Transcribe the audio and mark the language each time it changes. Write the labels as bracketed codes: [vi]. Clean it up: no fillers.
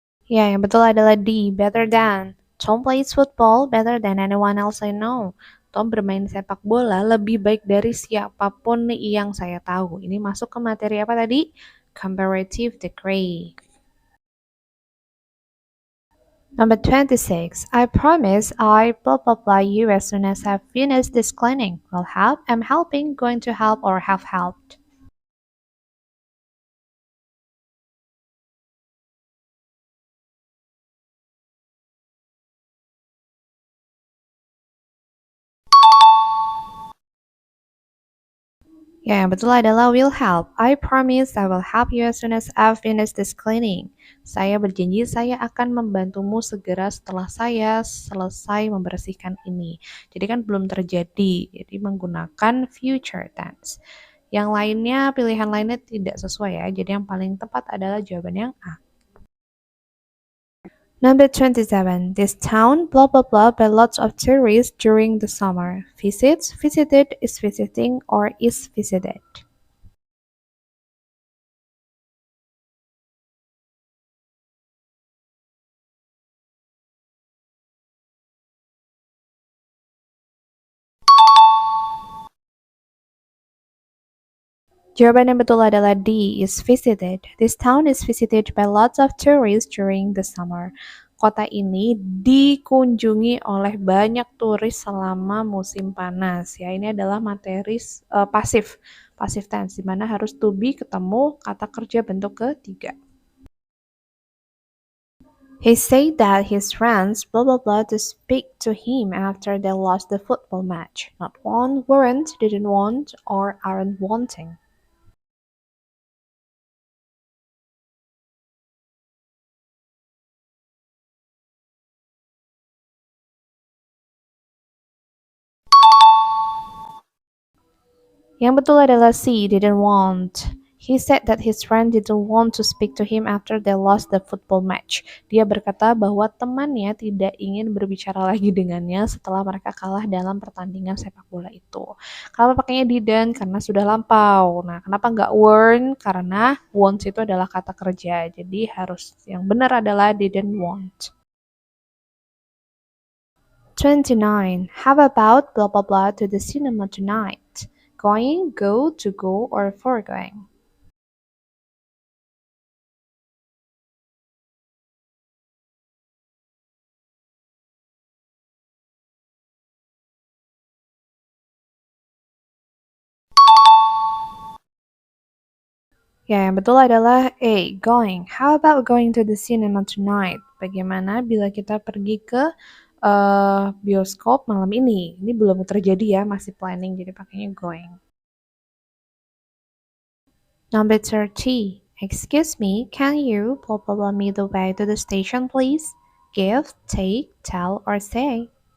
[id] Ya, yang betul adalah D, better than. [en] Tom plays football better than anyone else I know. [id] Tom bermain sepak bola lebih baik dari siapapun yang saya tahu. Ini masuk ke materi apa tadi? Comparative degree. [en] Number 26. I promise I blah blah blah you as soon as I've finished this cleaning. Will help, am helping, going to help, or have helped. [id] Ya, yang betul adalah will help. [en] I promise I will help you as soon as I've finished this cleaning. [id] Saya berjanji saya akan membantumu segera setelah saya selesai membersihkan ini. Jadi kan belum terjadi, jadi menggunakan future tense. Yang lainnya, pilihan lainnya tidak sesuai ya, jadi yang paling tepat adalah jawaban yang A. [en] Number 27. This town, blah blah blah, by lots of tourists during the summer. Visits, visited, is visiting, or is visited. [id] Jawaban yang betul adalah D, is visited. [en] This town is visited by lots of tourists during the summer. [id] Kota ini dikunjungi oleh banyak turis selama musim panas. Ya, ini adalah materi pasif, pasif tense, di mana harus to be ketemu kata kerja bentuk ketiga. [en] He said that his friends blah blah blah to speak to him after they lost the football match. Not want, weren't, didn't want, or aren't wanting. [id] Yang betul adalah C, [en] didn't want. He said that his friend didn't want to speak to him after they lost the football match. [id] Dia berkata bahwa temannya tidak ingin berbicara lagi dengannya setelah mereka kalah dalam pertandingan sepak bola itu. Kenapa pakainya didn't? Karena sudah lampau. Nah, kenapa nggak weren't? Karena want itu adalah kata kerja. Jadi harus yang benar adalah didn't want. 29. [en] How about blah blah blah to the cinema tonight? Going, go, to go, or foregoing. [id] Ya, yang betul adalah A, going. [en] How about going to the cinema tonight? [id] Bagaimana bila kita pergi ke bioskop malam ini? Ini belum terjadi ya, masih planning, jadi pakainya going. [en] Number 30. Excuse me, can you blah blah blah me the way to the station, please? Give, take, tell, or say.